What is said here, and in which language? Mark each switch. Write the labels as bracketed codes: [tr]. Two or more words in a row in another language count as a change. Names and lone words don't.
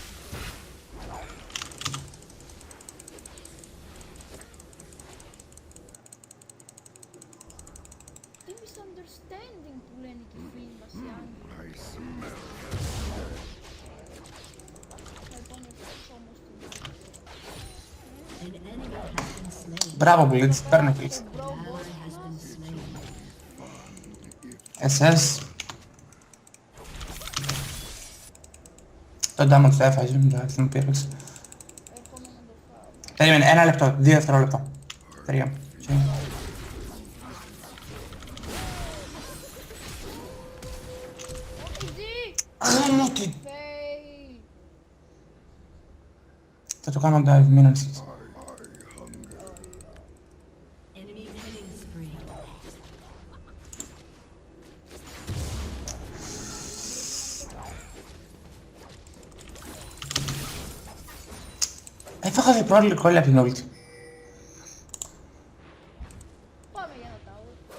[el] Τι misunderstanding που λένε και οι φίλοι μας οι Άγγλοι. Λοιπόν, ευτυχώς όμως την [en] An enemy has been slain. [el] Μπράβο, Blitz. Παίρνω kills. [en] An ally has been slain. SS. [el] Το damage το έφαγε, εντάξει, με πήρεξε. έρχομαι να το φάω. Περίμενε, 1 λεπτό, 2 δευτερόλεπτα. 3. Εκεί! Τι. Fail! Θα το κάνω dive, μην ανησυχείς. [en] Enemy killing spree. [el] Έφαγα διπλό recall από την ulti. Πάμε για ένα tower.